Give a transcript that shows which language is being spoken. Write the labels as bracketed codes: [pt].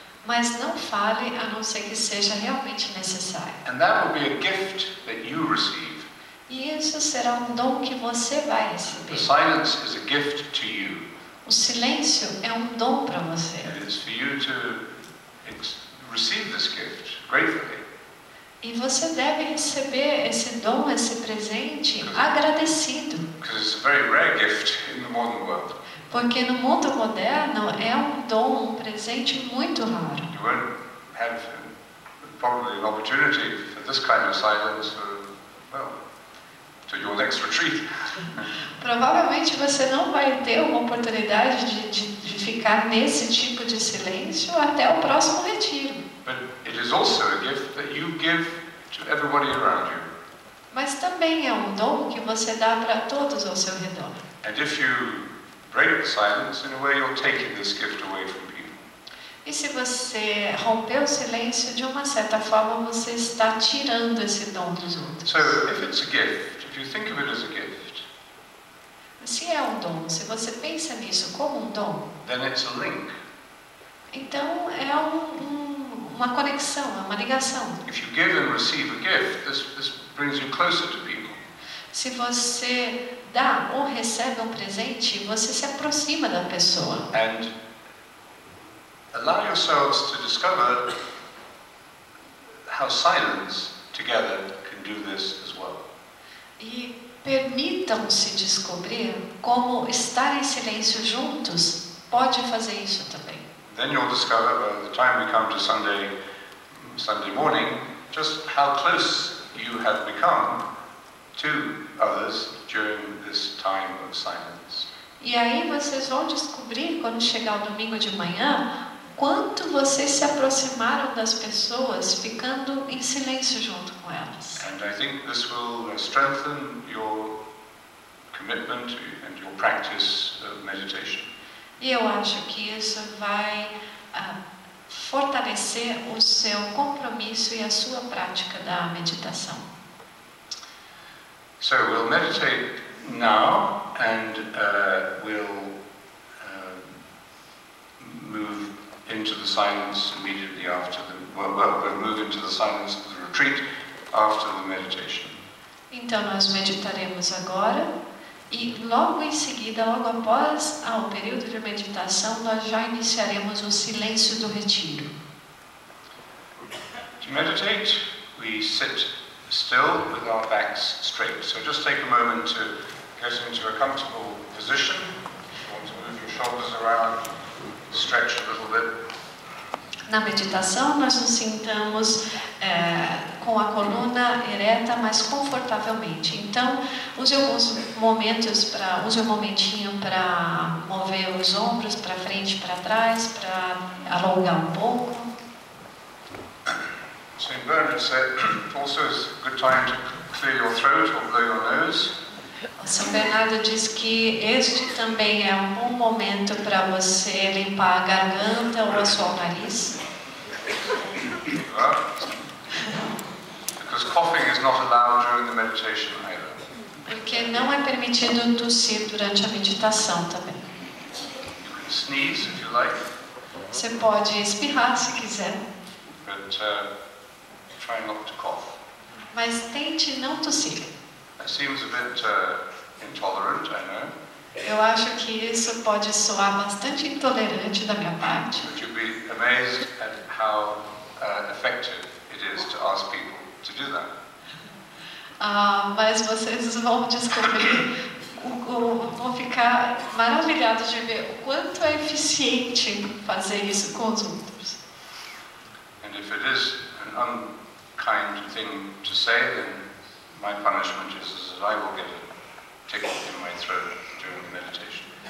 [pt] Mas não fale a não ser que seja realmente necessário. [en] And that will be a gift that you receive. [pt] E isso será um dom que você vai [en] The [pt] receber. [en] silence is a gift to you. [pt] O silêncio é um dom para você. [en] It is for you to receive this gift gratefully. [pt] E você deve receber esse dom, esse presente, agradecido. [en] Because it's a very rare gift in the modern world. [pt] Porque no mundo moderno é um dom, um presente muito raro. [en] You won't have probably an opportunity for this kind of silence to your next retreat. [pt] Provavelmente você não vai ter uma oportunidade de ficar nesse tipo de silêncio até o próximo retiro. [en] But it is also a gift that you give to everybody around you. [pt] Mas também é um dom que você dá para todos ao seu redor. [en] And if you break the silence, in a way you're taking this gift away from people. [pt] E se você romper o silêncio, de uma certa forma você está tirando esse dom dos outros. [en] So if it's a gift, if you think of it as a gift, [pt] Se é um dom, se você pensa nisso como um dom, [en] then it's a link. [pt] então é uma conexão, é uma ligação. [en] If you give and receive a gift, this brings you closer to people. [pt] Se você dá ou recebe um presente, você se aproxima da pessoa. [en] And allow yourselves to discover how silence together can do this as well. [pt] E permitam-se descobrir como estar em silêncio juntos pode fazer isso também. [en] Then you'll discover by the time we come to Sunday morning just how close you have become to others during this time of silence. [pt] E aí vocês vão descobrir, quando chegar o domingo de manhã, quanto vocês se aproximaram das pessoas ficando em silêncio junto com elas. [en] And I think this will strengthen your commitment and your practice of meditation. [pt] E eu acho que isso vai fortalecer o seu compromisso e a sua prática da meditação. [en] So we'll meditate now, and we'll move into the silence immediately after we'll move into the silence of the retreat after the meditation. [pt] Então nós meditaremos agora E logo em seguida, logo após o período de meditação, nós já iniciaremos o silêncio do retiro. [en] To meditate, we sit still with our backs straight. So just take a moment to get into a comfortable position. If you want to move your shoulders around, stretch a little bit. [pt] Na meditação, nós nos sentamos com a coluna ereta, mas confortavelmente. Então, use um momentinho para mover os ombros para frente e para trás, para alongar um pouco. [en] St. Bernard said, also is a good time to clear your throat or blow your nose. [pt] O São Bernardo diz que este também é um bom momento para você limpar a garganta ou o nariz. [en] Because coughing is not allowed during the meditation either. [pt] Porque não é permitido tossir durante a meditação também. [en] You can sneeze if you like. [pt] Você pode espirrar se quiser. [en] But try not to cough. [pt] Mas tente não tossir. [en] That seems a bit intolerant, I know. [pt] Eu acho que isso pode soar bastante intolerante da minha parte. [en] But you'll be amazed at how effective it is to ask people to do that. [pt] Mas vocês vão descobrir, vão ficar maravilhados de ver o quanto é eficiente fazer isso com os outros. [en] And if it is an unkind thing to say, then my punishment is that I will get a tickle in my throat during the meditation.